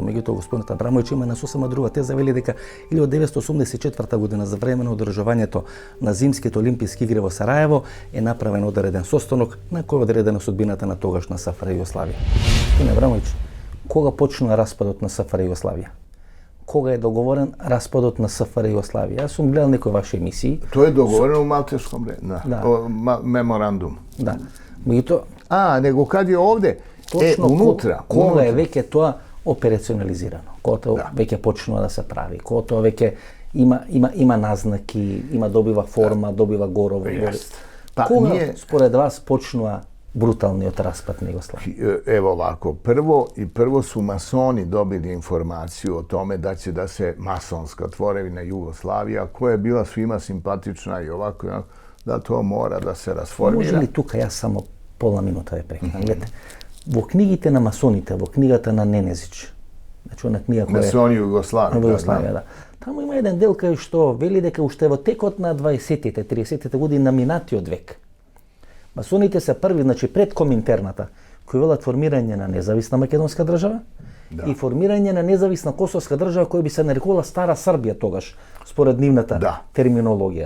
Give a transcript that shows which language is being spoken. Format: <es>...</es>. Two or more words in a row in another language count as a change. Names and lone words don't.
<mk>Меѓутоа господинот Абрамовиќ има на сосема друга теза, вели дека 1984 година за време на одржувањето на зимските олимписки игри во Сараево е направен одреден состанок на кој одредена судбината на тогашна СФР Југославија. Господин Абрамовиќ, кога почнува распадот на СФР Југославија? Кога е договорен распадот на СФР Југославија? Јас сум гледал некои ваши емисии.</mk> <sr>To je dogovoreno u Malteškom memorandum.</sr> <mk>Да. Меѓутоа,</mk> <sr>Nego kad je ovde, unutra.</sr> <mk>Кога е веќе тоа операционализирано? Кога тоа веќе почнува да се прави? Кога тоа веќе има назнаки, има добива форма, добива горово? Кога според вас почнува brutalniот raspad na Jugoslaviju?</mk> <sr>Evo ovako, prvo su masoni dobili informaciju o tome da će da se masonska tvorevina Jugoslavija, koja je bila svima simpatična i ovako, da to mora da se rasformira.</sr> <mk>Može li тука јас само пола минута ве прекинам? Гледате, во книгите на масоните, во книгата на Ненезич, значи она книга која Масони Југославија, да. Таму има еден дел кај што вели дека уште во текот на 20-тите, 30-тите години на минатиот век масоните се први, значи пред Коминтерната, кои велат формирање на независна македонска држава и формирање на независна косовска држава која би се нарекувала Стара Србија тогаш, според нивната терминологија.</mk>